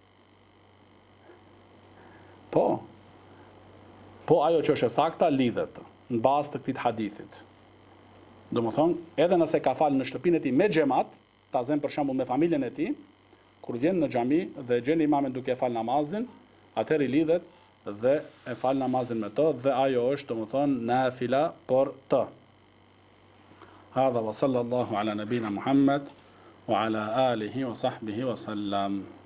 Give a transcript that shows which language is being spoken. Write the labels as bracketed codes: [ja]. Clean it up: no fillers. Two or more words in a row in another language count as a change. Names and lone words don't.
[sq] Po ajo që është e sakta lidhet në bazë të këtij hadithit. Do më thonë, edhe nëse ka falë në shtëpinë e tij me xhamat, ta zem për shembull me familjen e tij, kur vjen në xhami dhe gjen imamin duke falë namazin, atëherë i lidhet dhe e fal namazin me të dhe ajo është, do më thonë, nafila për të. [ar] هذا وصلى الله على نبينا محمد وعلى آله وصحبه وسلم.